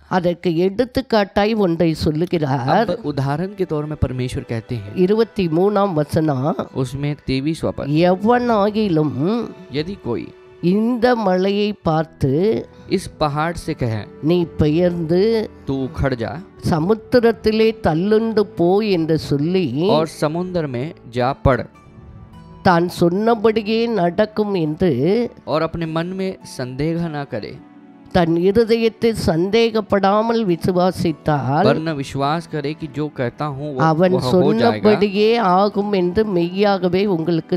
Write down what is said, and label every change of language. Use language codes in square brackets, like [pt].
[ta] அதற்கு எடுத்துக்காட்டாய் ஒன்றை சொல்லுகிறார். [hi] अब उदाहरण के तौर में परमेश्वर कहते हैं [ta] 23ஆம் வசனம், [hi] उसमें 23वां पद, [ta] எவனாகிலும் [hi] यदि कोई [ta] இந்த மலையை பார்த்து [hi] इस पहाड़ से कहे [ta] நீ பெயர்ந்து [hi] तू उखड़ जा [ta] சமுத்திரத்திலே தள்ளுண்டு போ என்று சொல்லி [hi] और समुद्र में जा पड़, [ta] தான் சொன்னபடியே நடக்கும் என்று [hi] और अपने मन में संदेह न करे, [ta] தன் இருதயத்தில் சந்தேகப்படாமல் விசுவாசித்தால் [hi] वरन विश्वास करे कि जो कहता हूँ [ta] அவன் [hi] वह हो जाएगा, [ta] சொன்னபடியே ஆகும் என்று மெய்யாகவே உங்களுக்கு